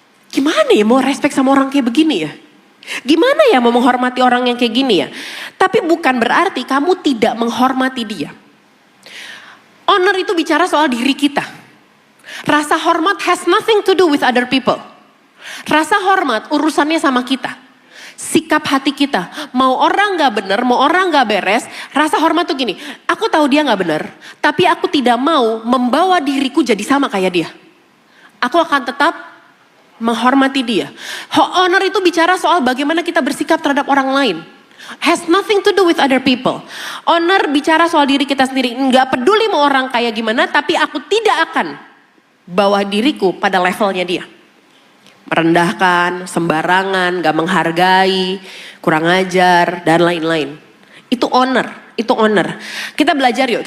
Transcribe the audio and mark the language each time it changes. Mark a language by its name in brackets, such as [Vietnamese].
[Indonesian] Gimana ya mau respect sama orang kayak begini ya? Gimana ya mau menghormati orang yang kayak gini ya? Tapi bukan berarti kamu tidak menghormati dia. Honor itu bicara soal diri kita. Rasa hormat [English] has nothing to do with other people. [Indonesian] Rasa hormat urusannya sama kita. Sikap hati kita. Mau orang gak bener, mau orang gak beres. Rasa hormat tuh gini. Aku tahu dia gak bener. Tapi aku tidak mau membawa diriku jadi sama kayak dia. Aku akan tetap menghormati dia. Honor itu bicara soal bagaimana kita bersikap terhadap orang lain. [English] Has nothing to do with other people. [Indonesian] Honor bicara soal diri kita sendiri. Gak peduli mau orang kayak gimana. Tapi aku tidak akan bawa diriku pada levelnya dia. Merendahkan, sembarangan, gak menghargai, kurang ajar, dan lain-lain. Itu honor. Kita belajar yuk.